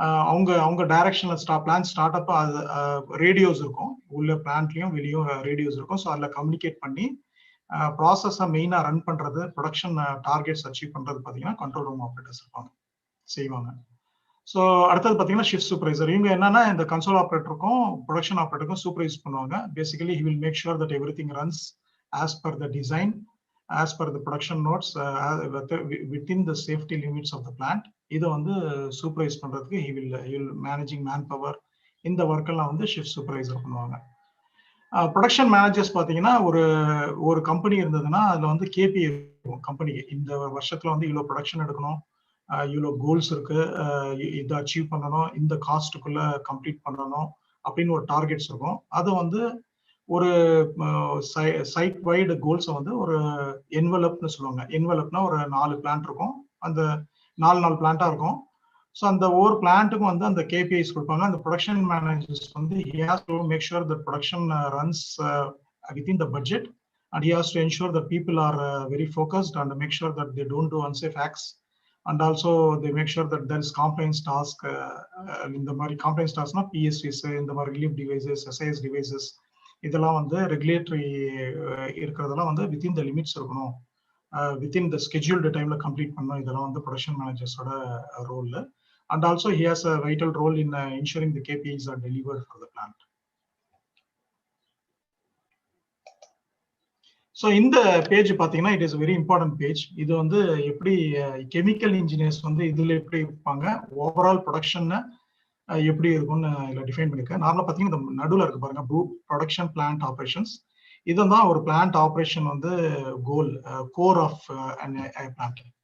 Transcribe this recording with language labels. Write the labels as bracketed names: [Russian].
[Tamil] அவங்க டைரக்ஷன்ல plan start up radios இருக்கும், உள்ள பிளான்ட்லயும் வெளியும் ரேடியோஸ் இருக்கும். ஸோ அதில் கம்யூனிகேட் பண்ணி ப்ராசஸை மெயினா ரன் பண்றது, ப்ரொடக்ஷன் டார்கெட்ஸ் அச்சீவ் பண்றது பார்த்தீங்கன்னா கண்ட்ரோல் ரூம் ஆப்ரேட்டர்ஸ் செய்வாங்க. ஸோ அடுத்தது பார்த்தீங்கன்னா ஷிஃப்ட் சூப்பர்வைசர். இவங்க என்னன்னா இந்த கன்சோல் ஆப்ரேட்டருக்கும் ப்ரொடக்ஷன் ஆப்ரேட்டருக்கும் சூப்பர்வைஸ் பண்ணுவாங்க. [English] Basically he will make sure that everything runs as per the design, as per the production notes, within the safety limits of the plant. [Tamil] இதை வந்து supervise பண்றதுக்கு [English] he will managing manpower, [Tamil] இந்த work எல்லாம் வந்து shift supervisor பண்ணுவாங்க. Production managers பார்த்தீங்கன்னா ஒரு company இருந்ததுன்னா அதுல வந்து கேபி இருக்கும் கம்பெனிக்கு. இந்த வருஷத்துல வந்து இவ்வளோ ப்ரொடக்ஷன் எடுக்கணும், இவ்வளோ கோல்ஸ் இருக்கு, இதை அச்சீவ் பண்ணணும், இந்த காஸ்ட்டுக்குள்ள கம்ப்ளீட் பண்ணணும் அப்படின்னு ஒரு டார்கெட்ஸ் இருக்கும். அதை வந்து ஒரு சைட் வைடு கோல்ஸை வந்து ஒரு என்வலப்னு சொல்லுவாங்க. என்வலப்னா ஒரு 4 பிளான்ட் இருக்கும், அந்த 4 பிளான்ட்டா இருக்கும். ஸோ அந்த ஒவ்வொரு பிளான்ட்டுக்கும் வந்து அந்த கேபிஐஸ் கொடுப்பாங்க. அந்த ப்ரொடக்ஷன் மேனேஜர்ஸ் வந்து [English] he has to make sure that production runs within the budget, and he has to ensure that people are very focused and make sure that they don't do unsafe acts, and also they make sure that there is compliance task. [Tamil] இந்த மாதிரி compliance taskனா PSVs, இந்த மாதிரி relief devices, SIS devices, இதெல்லாம் வந்து regulatory இருக்கிறதெல்லாம் வந்து within the limits இருக்கணும், within the scheduled டைம்ல கம்ப்ளீட் பண்ணணும். இதெல்லாம் வந்து production மேனேஜர்ஸோட role. [English] And also he has a vital role in ensuring the KPIs are delivered for the plant. So [Tamil] இந்த பேஜ் பாத்தீங்கன்னா [English] it is a very important page. [Tamil] இது வந்து எப்படி கெமிக்கல் இன்ஜினியர்ஸ் வந்து இதுல எப்படி இருப்பாங்க, ஓவரால் ப்ரொடக்ஷன் எப்படி இருக்கும்னு இதுல டிஃபைன் பண்ணிருக்கேன். நார்மலா பாத்தீங்கன்னா இந்த நடுவில் இருக்கு பாருங்க, ப்ரொடக்ஷன் பிளான்ட் ஆப்ரேஷன்ஸ். இதுதான் ஒரு பிளான்ட் ஆப்ரேஷன் வந்து கோர் ஆஃப் பிளான்ட்.